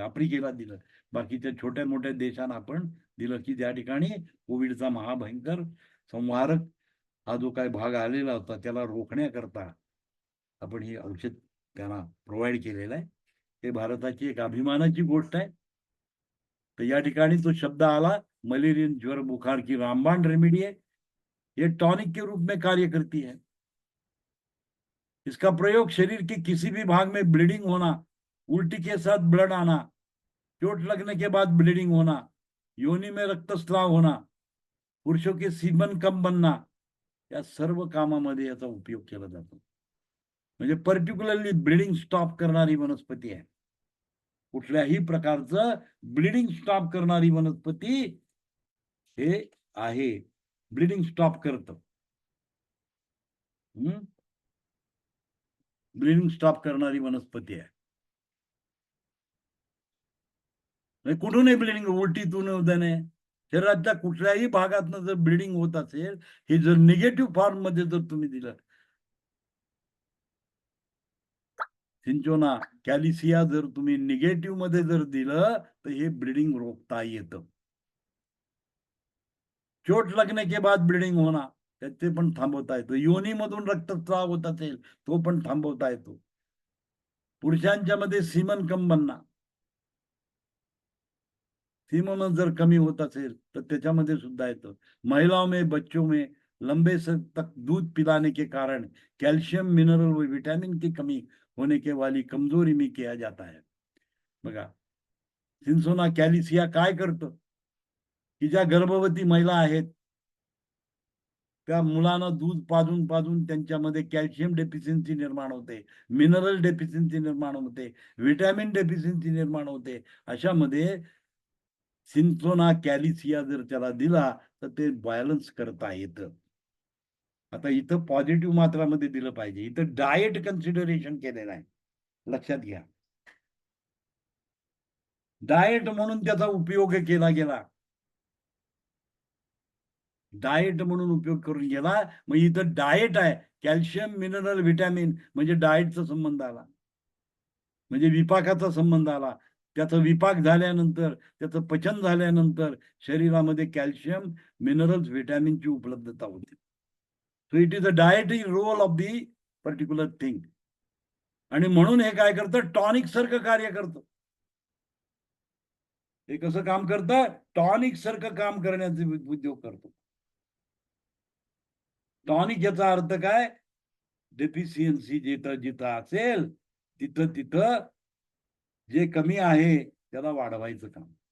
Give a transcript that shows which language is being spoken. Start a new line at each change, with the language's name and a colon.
Marathi: आफ्रिकेला दिलं, बाकीच्या छोट्या मोठ्या देशांना आपण दिलं, की ज्या ठिकाणी कोविडचा महाभयंकर संहारक हा जो काही भाग आलेला होता त्याला रोखण्याकरता आपण हे औषध त्यांना प्रोव्हाइड केलेलं आहे. हे भारताची एक अभिमानाची गोष्ट आहे. तो या ठिकाणी तो शब्द आला,
Hindi: मलेरियन ज्वर बुखार की रामबाण रेमेडी है. ये टॉनिक के रूप में कार्य करती है. इसका प्रयोग शरीर के किसी भी भाग में ब्लीडिंग होना, उल्टी के साथ ब्लड आना, चोट लगने के बाद ब्लीडिंग होना, योनि में रक्तस्राव होना, पुरुषों के सीमन कम बनना,
Marathi: या सर्व कामामध्ये याचा उपयोग केला जातो. म्हणजे पर्टिक्युलरली ब्लिडिंग स्टॉप करणारी वनस्पती आहे. कुठल्याही प्रकारचं ब्लिडिंग स्टॉप करणारी वनस्पती हे आहे. ब्लिडिंग स्टॉप करतं. ब्लिडिंग स्टॉप करणारी वनस्पती आहे. म्हणजे कुठूनही ब्लिडिंग, उलटीतून उद्याने शरीराच्या कुठल्याही भागातनं जर ब्लिडिंग होत असेल, हे जर निगेटिव्ह फॉर्म मध्ये जर तुम्ही दिलं, सिंचोना कॅलिसिया जर तुम्ही निगेटिव्ह मध्ये जर दिलं, तर हे ब्लिडिंग रोखता येतं.
Hindi: चोट लगने के बाद ब्लिडिंग होना,
Marathi: ते पण थांबवता येतं. योनीमधून रक्तस्राव होत असेल, तो पण थांबवता येतो. पुरुषांच्या मध्ये
Hindi: सीमन कम बनना,
Marathi: सीमन जर कमी होत असेल तर त्याच्यामध्ये सुद्धा येतं.
Hindi: महिलाओं में, बच्चों में लंबे से तक दूध पिलाने के कारण कैल्शियम, मिनरल व विटामिन की कमी होने के वाली कमजोरी में किया जाता है.
Marathi: बघा, सिंसोना कॅलिसिया काय करतं, की ज्या गर्भवती महिला आहेत त्या मुलांना दूध पाजून पाजून त्यांच्यामध्ये कॅल्शियम डेफिशियन्सी निर्माण होते, मिनरल डेफिशियन्सी निर्माण होते, विटॅमिन डेफिशियन्सी निर्माण होते. अशामध्ये सिंचोना कॅलिसिया जर त्याला दिला तर ते बॅलन्स करता येतं. आता इथं पॉझिटिव्ह मात्रामध्ये दिलं पाहिजे. इथं डाएट कन्सिडरेशन केलेलं आहे, लक्षात घ्या. डाएट म्हणून त्याचा उपयोग केला गेला. डाएट म्हणून उपयोग करून गेला. मग इथं डाएट आहे, कॅल्शियम, मिनरल, विटॅमिन म्हणजे डाएटचा संबंध आला, म्हणजे विपाकाचा संबंध आला. त्याचा विपाक झाल्यानंतर, त्याचं पचन झाल्यानंतर शरीरामध्ये कॅल्शियम, मिनरल्स, विटॅमिनची उपलब्धता होते.
English: So it is a dietary role of the particular thing.
Marathi: आणि म्हणून हे काय करतं, टॉनिक सारखं कार्य करतं. हे कसं काम करतं, टॉनिक सारखं काम करण्याचे उद्योग करतो. टॉनिक याचा अर्थ काय, डेफिशियन्सी जिथं जिथं असेल तिथं तिथं जे कमी आहे त्याला वाढवायचं काम.